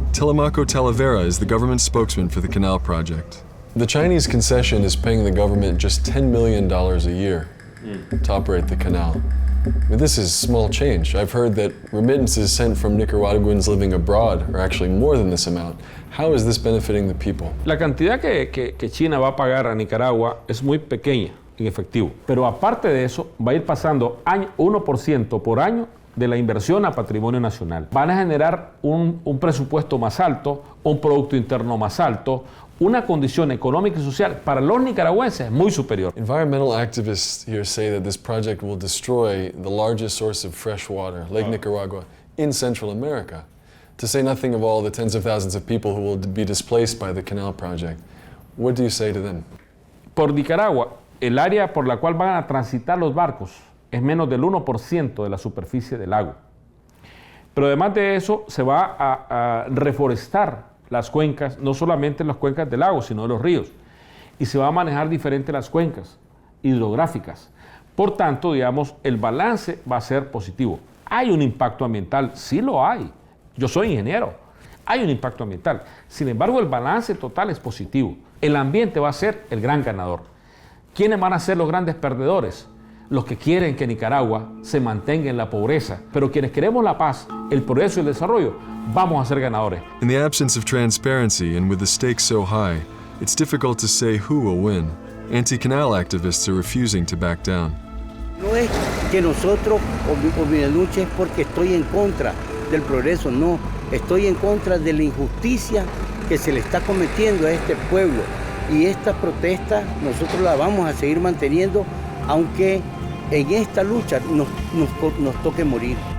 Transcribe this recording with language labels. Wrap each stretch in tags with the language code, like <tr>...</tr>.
<en>Telemaco Talavera is the government spokesman for the canal project. The Chinese concession is paying the government just $10 million a year to operate the canal. I mean, this is small change. I've heard that remittances sent from Nicaraguans living abroad are actually more than this amount. How is this benefiting the people?</en> <es>La cantidad que China va a pagar a Nicaragua es muy pequeña en efectivo, pero aparte de eso va a ir pasando 1% por año de la inversión a patrimonio nacional. Van a generar un presupuesto más alto, un producto interno más alto, una condición económica y social para los nicaragüenses muy superior.</es> <en>Environmental activists here say that this project will destroy the largest source of fresh water, Lake Nicaragua, in Central America, to say nothing of all the tens of thousands of people who will be displaced by the canal project. What do you say to them?</en> <es>Por Nicaragua, el área por la cual van a transitar los barcos es menos del 1% de la superficie del lago. Pero además de eso, se va a reforestar las cuencas, no solamente las cuencas del lago, sino de los ríos. Y se va a manejar diferente las cuencas hidrográficas. Por tanto, digamos, el balance va a ser positivo. ¿Hay un impacto ambiental? Sí lo hay. Yo soy ingeniero. Hay un impacto ambiental. Sin embargo, el balance total es positivo. El ambiente va a ser el gran ganador. ¿Quiénes van a ser los grandes perdedores? Los que quieren que Nicaragua se mantenga en la pobreza, pero quienes queremos la paz, el progreso y el desarrollo, vamos a ser ganadores.</es> <en>In the absence of transparency and with the stakes so high, it's difficult to say who will win. Anti-canal activists are refusing to back down.</en> <es>No es que nosotros o mi lucha es porque estoy en contra del progreso, no. Estoy en contra de la injusticia que se le está cometiendo a este pueblo. Y esta protesta nosotros la vamos a seguir manteniendo, aunque en esta lucha nos toque morir.</es>